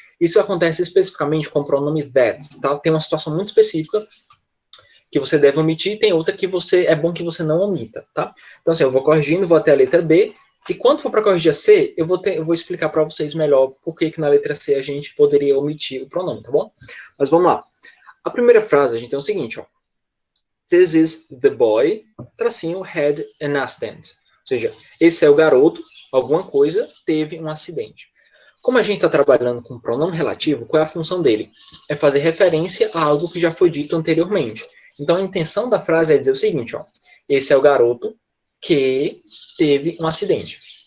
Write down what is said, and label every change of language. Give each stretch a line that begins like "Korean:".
Portuguese: Isso acontece especificamente com o pronome that, tá? Tem uma situação muito específica que você deve omitir, tem outra que é bom que você não omita, tá? Então, assim, eu vou corrigindo, vou até a letra B, e quando for para corrigir a C, eu vou explicar para vocês melhor por que na letra C a gente poderia omitir o pronome, tá bom? Mas vamos lá. A primeira frase, a gente tem o seguinte, ó.
English: This is the boy, tracinho, had an accident.
Portuguese: Ou seja, esse é o garoto, alguma coisa, teve um acidente. Como a gente está trabalhando com pronome relativo, qual é a função dele? É fazer referência a algo que já foi dito anteriormente. Então, a intenção da frase é dizer o seguinte, ó. Esse é o garoto que teve um acidente.